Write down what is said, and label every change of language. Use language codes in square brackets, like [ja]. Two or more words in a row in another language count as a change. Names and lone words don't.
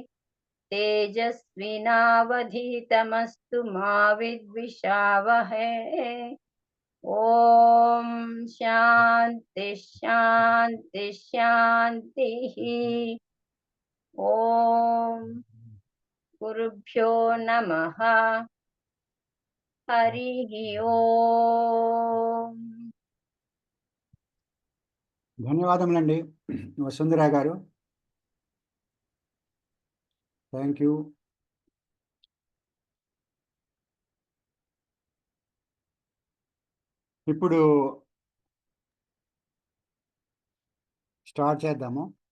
[sa] तेजस्विनावधीतमस्तु मा विद्विषावहै ओम शांति शांति शांतिः ओम गुरुभ्यो नमः हरिः ओम [te] ధన్యవాదములండి వసుంధరా గారు. [en] Thank you. [te] ఇప్పుడు స్టార్ట్ చేద్దాము.